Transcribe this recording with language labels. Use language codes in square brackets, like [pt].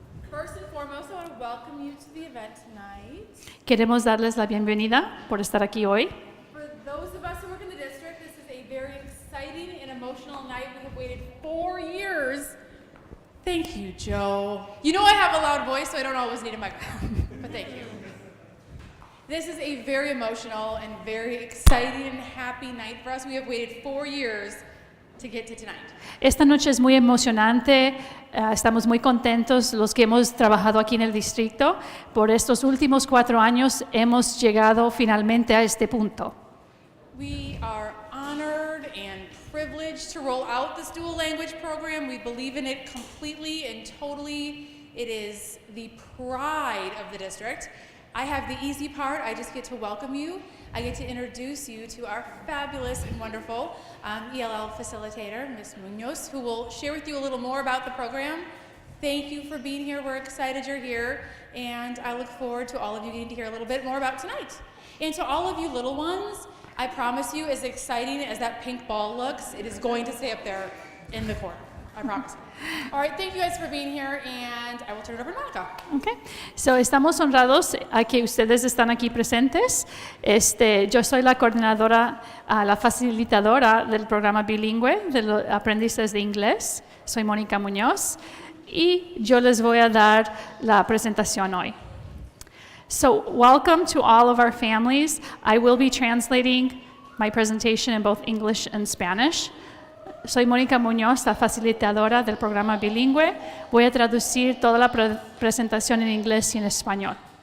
[en] First and foremost, I want to welcome you to the event tonight. [es] Queremos darles la bienvenida por estar aquí hoy. [en] For those of us who work in the district, this is a very exciting and emotional night. We have waited 4 years. Thank you, Joe. You know I have a loud voice, so I don't always need a microphone, but thank you. This is a very emotional and very exciting and happy night for us. We have waited 4 years to get to tonight. [es] Esta noche es muy emocionante, estamos muy contentos los que hemos trabajado aquí en el distrito. Por estos últimos 4 años hemos llegado finalmente a este punto. [en] We are honored and privileged to roll out this dual language program. We believe in it completely and totally. It is the pride of the district. I have the easy part. I just get to welcome you. I get to introduce you to our fabulous and wonderful ELL facilitator, Ms. Munoz, who will share with you a little more about the program. Thank you for being here. We're excited you're here, and I look forward to all of you getting to hear a little bit more about tonight. And to all of you little ones, I promise you, as exciting as that pink ball looks, it is going to stay up there in the corner. I promise. All right, thank you guys for being here, and I will turn it over to Monica. Okay. [es] So, estamos honrados a que ustedes están aquí presentes. Yo soy la coordinadora, la facilitadora del programa bilingüe de los aprendices de inglés. Soy Mónica Muñoz y yo les voy a dar la presentación hoy. [en] So, welcome to all of our families. I will be translating my presentation in both English and Spanish. [es] Soy Mónica Muñoz, la facilitadora del programa bilingüe. Voy a traducir toda la presentación en inglés y en español.